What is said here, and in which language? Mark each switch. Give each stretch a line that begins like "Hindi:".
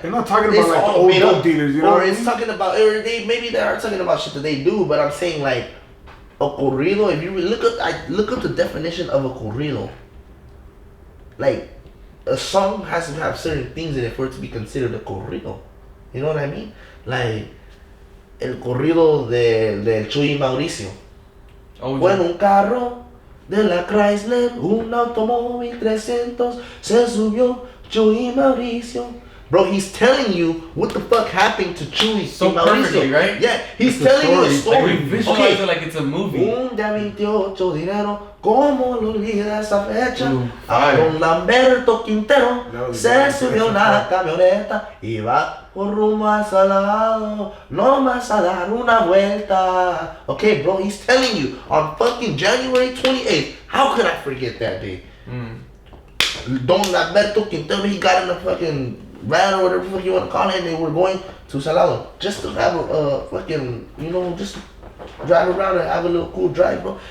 English: they're not talking about like the old dope dealers, you know. Or it's talking about, or maybe they are talking about shit that they do. But I'm saying like a corrido. If you look up the definition of a corrido, like a song has to have certain things in it for it to be considered a corrido. You know what I mean? Like
Spanish: el corrido del Chuy Mauricio. Oh, Fue en un carro de la Chrysler, un automóvil 300, se subió Chuy Mauricio.
English: Bro, he's telling you what the fuck happened to Chuy so Mauricio. Perfectly, right? Yeah, he's telling you a story. Like we visualize it like it's a movie.
Spanish: Un día 28 dinero, ¿cómo lo olvida esa fecha? A don Lamberto Quintero se subió una camioneta y va por rumbo al salado, no más a dar una vuelta.
English: Okay, bro, he's telling you on fucking January 28th. How could I forget that day? Don Lamberto Quintero, he got in a fucking van or whatever the fuck you want to call it, and they were going to Salado just to have a fucking, you know, just drive around and have a little cool drive, bro.